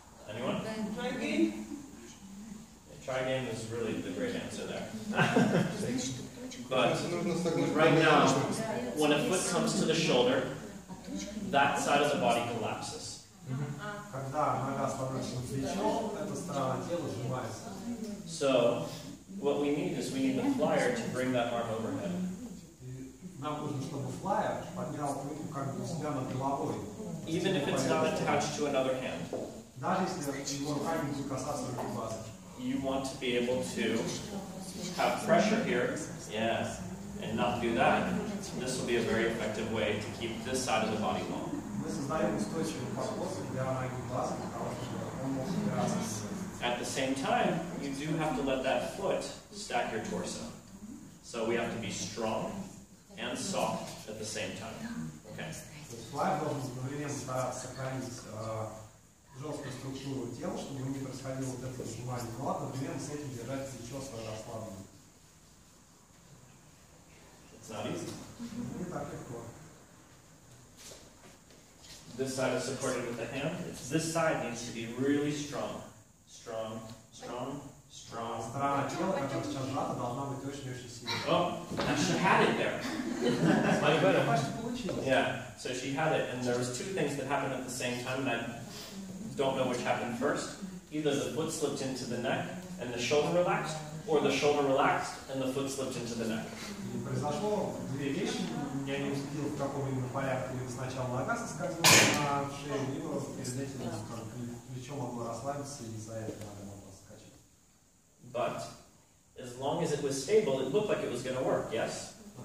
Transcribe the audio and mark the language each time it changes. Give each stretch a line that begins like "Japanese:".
English: Anyone? Try game is really the great answer there. But right now, when a foot comes to the shoulder, that side of the body collapses.
Russian: Когда нога становится на плечо, эта сторона тела сжимается.
English: So, what we need is we need the flyer to bring that arm overhead.
Russian: Нам нужно, чтобы флайер поднял руку как бы у себя над головой.
English: Even if it's not attached to another hand.
Russian: Даже если его рука не будет касаться руки базы.
English: You want to be able to have pressure here, yeah, and not do that. This will be a very effective way to keep this side of the body long.
Russian: Мы создаем устойчивый подход для ноги базы, потому что он может опираться.
English: At the same time, you do have to let that foot stack your torso. So we have to be strong and soft at the same time. Okay.
Russian: То есть флайер должен одновременно стараться сохранить жесткую структуру тела, чтобы не происходило вот это сжимание, но одновременно с этим держать плечо свое расслабленное.
English: It's not easy.
Russian: Не так легко.
English: This side is supported with the hand. This side needs to be really strong. Strong, strong, strong.
Russian: Сторона тела, которая сейчас сжата, должна быть очень-очень сильной.
English: Oh, now she had it there.
Russian: Почти получилось.
English: Yeah, so she had it, and there was two things that happened at the same time, and I don't know which happened first. Either the foot slipped into the neck and the shoulder relaxed, or the shoulder relaxed and the foot slipped into the neck.
Russian: И произошло две вещи. Я не уследил, в каком именно порядке. Либо сначала нога соскользнула на шею, либо перед этим плечо могло расслабиться, и из-за этого надо было соскочить.
English: But as long as it was stable, it looked like it was going to work, yes?